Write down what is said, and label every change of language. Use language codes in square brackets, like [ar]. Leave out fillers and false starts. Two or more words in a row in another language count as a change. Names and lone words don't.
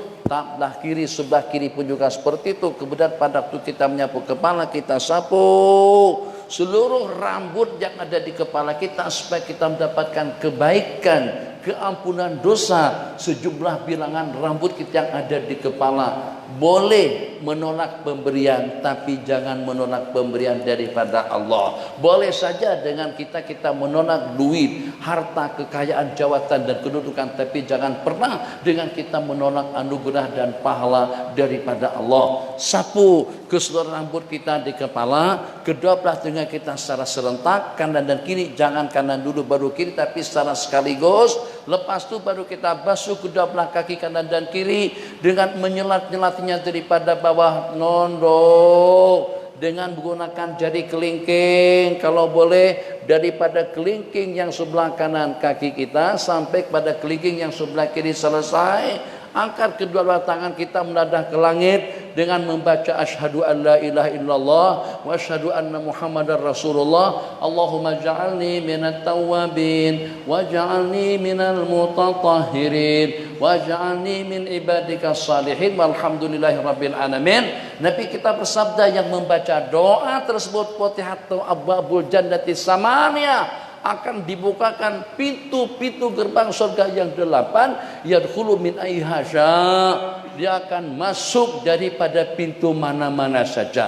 [ms] Sebelah kiri, sebelah kiri pun juga seperti itu. Kemudian pada waktu kita menyapu kepala, kita sapu seluruh rambut yang ada di kepala kita supaya kita mendapatkan kebaikan, keampunan dosa sejumlah bilangan rambut kita yang ada di kepala. Boleh menolak pemberian, tapi jangan menolak pemberian daripada Allah. Boleh saja dengan kita menolak duit, harta, kekayaan, jawatan dan kedudukan, tapi jangan pernah dengan kita menolak anugerah dan pahala daripada Allah. Sapu ke seluruh rambut kita di kepala, kedua belah telinga kita secara serentak, kanan dan kiri, jangan kanan dulu baru kiri, tapi secara sekaligus. Lepas itu baru kita basuh kedua belah kaki kanan dan kiri dengan menyelat-nyelatnya daripada bawah nondok dengan menggunakan jari kelingking, kalau boleh daripada kelingking yang sebelah kanan kaki kita sampai kepada kelingking yang sebelah kiri selesai. Angkat kedua belah tangan kita menadah ke langit dengan membaca [ar] أشهد أن لا إله إلا الله وأشهد أن محمدا رسول الله. اللهم اجعلني من التوابين واجعلني من المتطهرين واجعلني من عبادك الصالحين والحمد لله رب العالمين. [ms] Nabi kita bersabda, yang membaca doa tersebut, [ar] فتحت أبواب الجنة الثمانية, [ms] akan dibukakan pintu-pintu gerbang surga yang 8, [ar] يدخل من أيها شاء, [ms] dia akan masuk daripada pintu mana-mana saja.